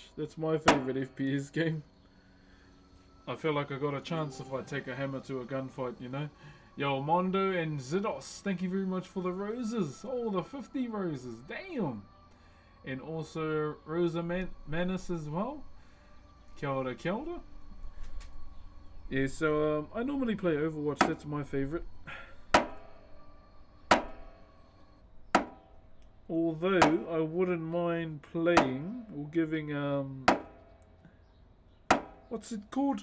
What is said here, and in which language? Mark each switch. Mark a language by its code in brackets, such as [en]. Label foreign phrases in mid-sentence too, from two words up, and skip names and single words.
[en] That's my favourite FPS game. I feel like I got a chance if I take a hammer to a gunfight, you know. Yo, Mondo and Zidos, thank you very much for the roses. Oh, the 50 roses. Damn. And also Rosa Manus as well. [mi] Kia ora, kia ora. [en] Yeah, so I normally play Overwatch. That's my favourite. Although I wouldn't mind playing or giving what's it called?